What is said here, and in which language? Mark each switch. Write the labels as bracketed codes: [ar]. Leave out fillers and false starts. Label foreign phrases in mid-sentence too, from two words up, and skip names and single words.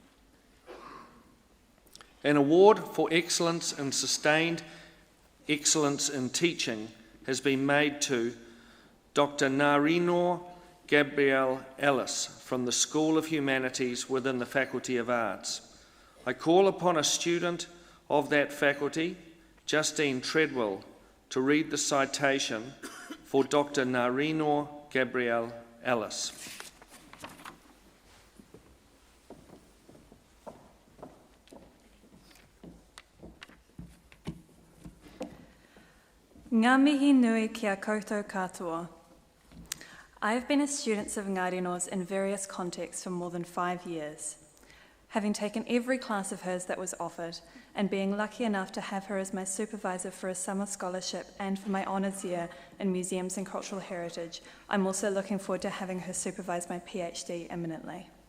[en] An award for excellence and sustained excellence in teaching has been made to Dr. Narino Gabrielle Ellis from the School of Humanities within the Faculty of Arts. I call upon a student of that faculty, Justine Treadwell, to read the citation for Dr. Narino Gabrielle Ellis. [mi] Ngā mihi nui kia koutou katoa. [en] I have been a student of Ngāi Reno's in various contexts for more than 5 years. Having taken every class of hers that was offered, and being lucky enough to have her as my supervisor for a summer scholarship and for my honours year in museums and cultural heritage, I'm also looking forward to having her supervise my PhD imminently.